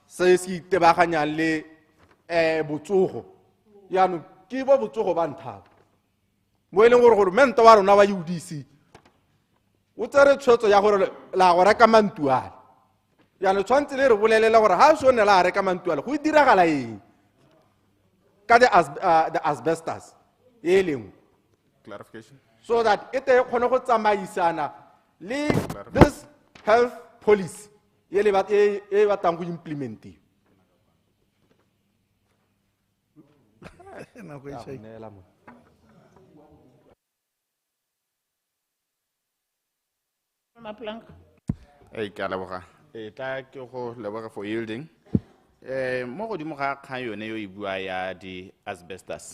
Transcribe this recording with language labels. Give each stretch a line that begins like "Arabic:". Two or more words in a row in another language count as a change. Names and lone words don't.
Tswana: se se itebaganyang le botsogo yaanong ke bo botsogo ba nthaba mo e leng gore goromenta wa rona wa UDC o tsere tshwetso ya gore la go reka mantuale yaanong tshwanetse le re bolelela gore ha se o ne la reka mantuale go diragala eng ka
English: the asbestos
Tswana: e lengwe
English: Clarification. so that it
Tswana: kgone go tsamaisana le
English: this health policy
Tswana: e le batlang go implementiwa. Hey, ke a leboga. Ta ke go leboga
English: for yielding.
Tswana: Mo godimo ga kgang yone yo e bua ya di asbestos.